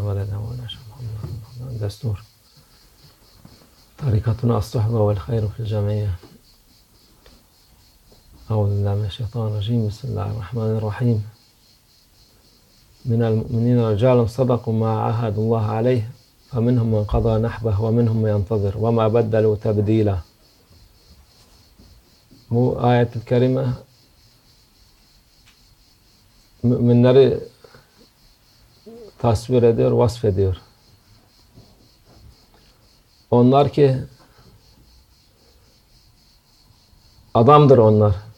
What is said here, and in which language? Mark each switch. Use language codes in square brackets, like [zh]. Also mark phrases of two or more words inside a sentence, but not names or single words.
[ar] مدد يا مولانا شيخ محمد. [tr] Destur. [ar] طريقتنا الصحبة والخير في الجمعية. أعوذ بالله من الشيطان الرجيم. بسم الله الرحمن الرحيم. من المؤمنين رجال صدقوا ما عاهدوا الله عليه. فَمِنْهُمْ مَنْ قَضَى نَحْبَهُ وَمِنْهُمْ مَنْ يَنْتَظِرُ وَمَا بَدَّلُوا تَبْد۪يلًا. [tr] Bu ayet-i kerime müminleri tasvir ediyor, vasfediyor. Onlar ki adamdır onlar.